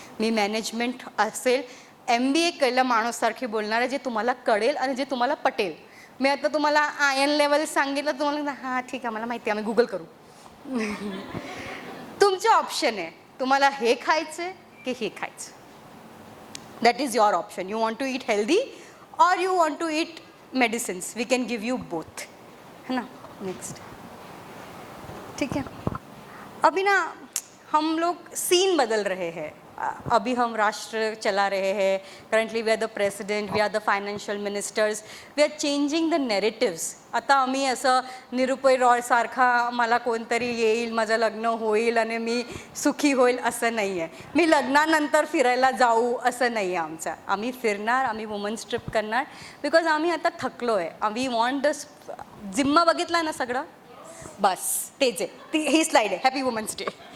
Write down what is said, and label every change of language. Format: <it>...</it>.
<mr>मी management असेल, MBA केलेल्या माणूससारखी बोलणार आहे, जे तुम्हाला कळेल आणि जे तुम्हाला पटेल. मी आता तुम्हाला आयन लेवल सांगितलं, तुम्हाला हां ठीक आहे मला माहिती आहे, आम्ही गुगल करू. तुमचे ऑप्शन आहे, तुम्हाला हे खायचं की हे खायचं.</mr> <en>That is your option. You want to eat healthy और you want to eat medicines. We can give you both,</en> <hi>है ना. नेक्स्ट, ठीक है. अभी ना हम लोग सीन बदल रहे हैं. अभी हम राष्ट्र चला रहे हैं.</hi> <en>Currently we are the president, we are the financial ministers, we are changing the narratives.</en> <mr>आता आम्ही असं निरुपय रॉय सारखा मला कोणतरी येईल, माझं लग्न होईल आणि मी सुखी होईल असं नाही आहे. मी लग्नानंतर फिरायला जाऊ असं नाही आहे आमचं. आम्ही फिरणार, आम्ही वुमन्स ट्रिप करणार, बिकॉज आम्ही आता थकलो आहे. आम्ही वॉन्ट द जिम्मा बघितला ना सगळं, बस तेच आहे. ती ही स्लाईड आहे. Happy women's day.</mr>